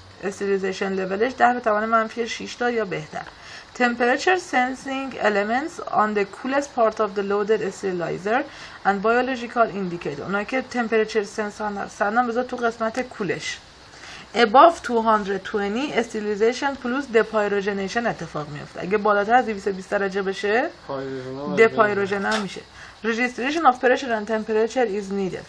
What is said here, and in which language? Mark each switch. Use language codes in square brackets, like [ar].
[fa] Sterilization levelش 10 به توان منفی 6 تا یا بهتر. [en] Temperature sensing elements on the coolest part of the loaded sterilizer and biological indicator. [fa] اونایی که temperature sense هستن بذار تو قسمت کولش. [en] Above 220 sterilization plus depyrogenation اتفاق میفته. [fa] اگه بالاتر از 220 درجه بشه depyrogen میشه. [en] Registration of pressure and temperature is needed.